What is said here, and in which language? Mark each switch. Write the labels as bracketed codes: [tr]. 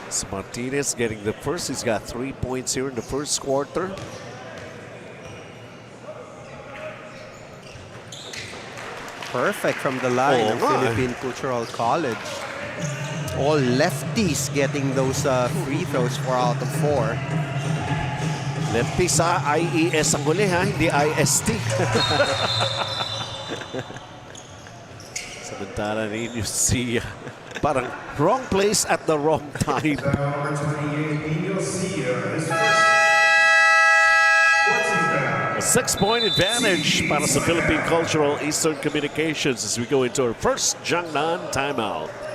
[en] Martinez getting the first. He's got 3 points here in the first quarter. Perfect from the line of Philippine Cultural College. All lefties getting those free throws 4 out of 4. [tl] Lefty sa IES ang huli ha, hindi IST. Samantala ninyo si parang [en] wrong place at the wrong time. A 6-point advantage [tl] para sa [en] Philippine Cultural Eastern Communications as we go into our first Jiangnan timeout.